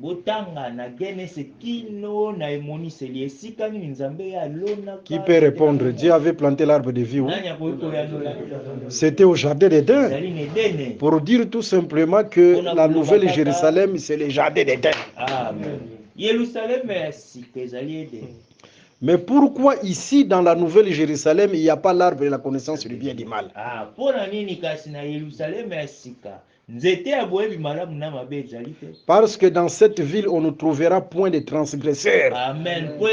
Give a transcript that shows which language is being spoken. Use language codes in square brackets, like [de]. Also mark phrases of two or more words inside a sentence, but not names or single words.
[ln] Botanga na Genese kino na emoniseli esika ni Nzambe ya lona. [fr] Qui peut répondre? Dieu avait planté l'arbre de vie où? C'était au jardin d'Éden. Pour dire tout simplement que la Nouvelle Jérusalem, c'est le jardin d'Éden. [ln] Amen. Yerusalem ya sika ezali Eden. [fr] Mais pourquoi ici, dans la Nouvelle Jérusalem, il n'y a pas l'arbre de la connaissance du bien et du mal? Parce que dans cette ville, on ne trouvera point de transgresseurs. Amen.